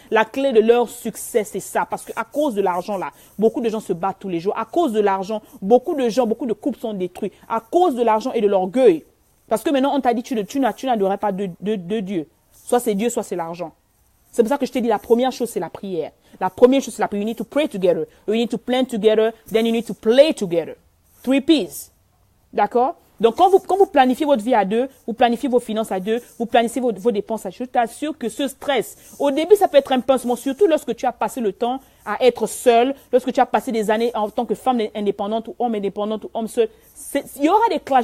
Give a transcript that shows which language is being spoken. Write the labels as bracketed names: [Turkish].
[French] La clé de leur succès, c'est ça. Parce qu'à cause de l'argent, là, beaucoup de gens se battent tous les jours. À cause de l'argent, beaucoup de couples sont détruits. À cause de l'argent et de l'orgueil. Parce que maintenant, on t'a dit, tu n'adorerais pas de Dieu. Soit c'est Dieu, soit c'est l'argent. C'est pour ça que je t'ai dit, la première chose, c'est la prière. La première chose, c'est la prière. [English] You need to pray together. You need to plan together. Then you need to play together. [French] 3 P's. D'accord? Donc, quand vous planifiez votre vie à deux, vous planifiez vos finances à deux, vous planifiez vos dépenses à deux, je t'assure que ce stress, au début, ça peut être un pincement, surtout lorsque tu as passé le temps à être seul, lorsque tu as passé des années en tant que femme indépendante ou homme indépendante ou homme seul. Il y aura des clashs.